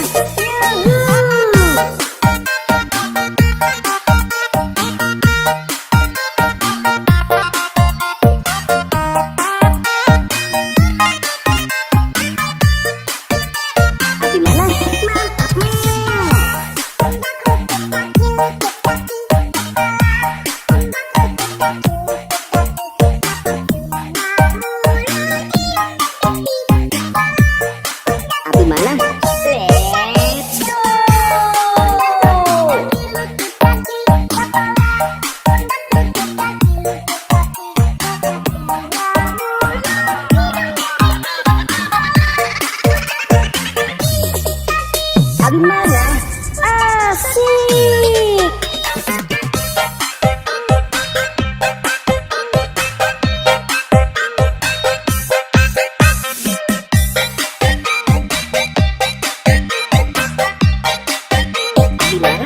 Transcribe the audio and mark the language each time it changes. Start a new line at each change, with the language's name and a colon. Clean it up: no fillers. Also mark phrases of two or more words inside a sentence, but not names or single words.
Indonesian: Yuhu. Abi mana? Abi mana?
English: Let's go. Abi mana?
Indonesian: Asik. Abi mana?